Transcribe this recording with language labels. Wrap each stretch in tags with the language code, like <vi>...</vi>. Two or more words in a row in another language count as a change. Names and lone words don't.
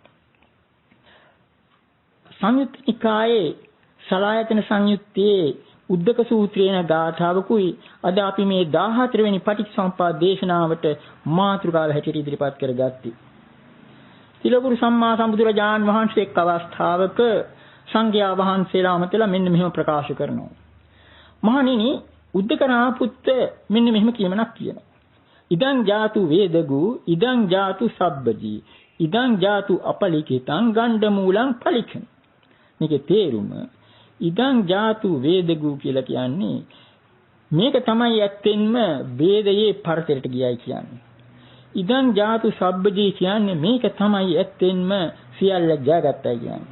<si>සංයුත්ත නිකායේ සලආයතන සංයුත්තේ උද්දක සූත්‍රයේන ගාථාවකුයි අද අපි මේ 14 වෙනි පටිච්චසමුප්පාද දේශනාවට මාතෘකාව හැටියට ඉදිරිපත් කරගත්තේ. තිලපුරු සම්මා සම්බුදුරජාන් වහන්සේ එක් අවස්ථාවක සංඝයා වහන්සේලා අමතලා මෙන්න මෙහෙම ප්‍රකාශ කරනවා. මහණෙනි, උද්දකරාපුත්ත මෙන්න මෙහෙම කියමනක් කියනවා.</si> <pi>ඉදං ජාතු වේදගු ඉදං ජාතු සබ්බජී ඉදං ජාතු අපලිකිතං ගණ්ඩ මූලං පලිකන.</pi> <si>මේකේ තේරුම</si> <pi>ඉදං ජාතු වේදගු</pi> <si>කියලා කියන්නේ මේක තමයි ඇත්තෙන්ම වේදයේ පරතරයට ගියයි කියන්නේ.</si> <pi>ඉදං ජාතු සබ්බජී</pi> <si>කියන්නේ මේක තමයි ඇත්තෙන්ම සියල්ල ජයගත්තයි කියන්නේ.</si>